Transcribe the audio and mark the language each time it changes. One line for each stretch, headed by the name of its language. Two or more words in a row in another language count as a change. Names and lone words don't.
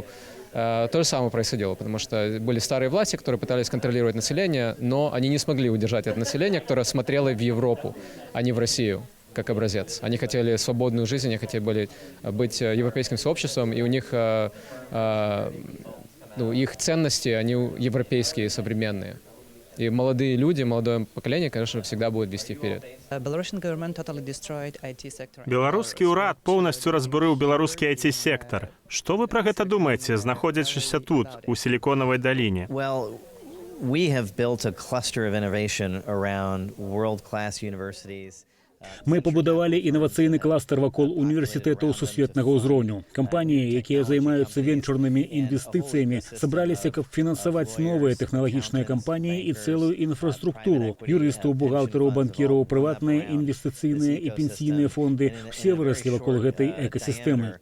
Russian: То же самое происходило, потому что были старые власти, которые пытались контролировать население, но они не смогли удержать это население, которое смотрело в Европу, а не в Россию, как образец. Они хотели свободную жизнь, они хотели быть европейским сообществом, и у них их ценности, они европейские, современные. И молодые люди, молодое поколение, конечно, всегда будет вести вперед.
Belarusian: Беларускі ўрад поўнасцю разбурыў беларускі IT-сектор. Што вы пра гэта думаеце, знаходзячыся тут, у Сіліконавай даліне?
English: Well, we have built a cluster of innovation around world-class universities.
Belarusian: Мы пабудавалі інавацыйны кластер вакол універсітэтаў сусветнага ўзроўню. Кампаніі, якія займаюцца венчурнымі інвестыцыямі, сабраліся, каб фінансаваць новыя тэхналагічныя кампаніі і цэлую інфраструктуру. Юрыстаў, бухгалтараў, банкіраў, прыватныя інвестыцыйныя і пенсійныя фонды – усе выраслі вакол гэтай экасістэмы.